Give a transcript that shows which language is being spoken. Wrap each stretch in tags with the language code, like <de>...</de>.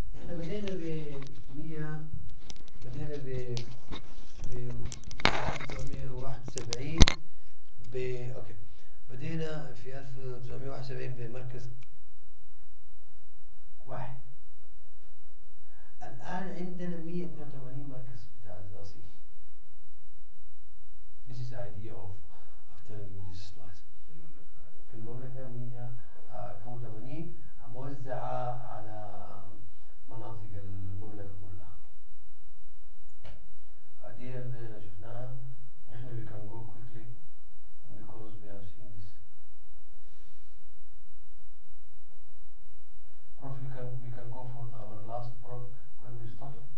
<ar>بدينا ب 100 بدينا ب 1971 اوكي بدينا في 1971 بمركز واحد. الآن عندنا 182 مركز بتاع الوصيل.</ar> <en>This is the idea of telling you this slides.</en> <ar>في المملكة 182 موزعة على مناطق المملكة كلها. دي اللي شفناها. احنا</ar> <en>we can go quickly because we have seen this. Prof, we can go for our last prof where we stopped.</en>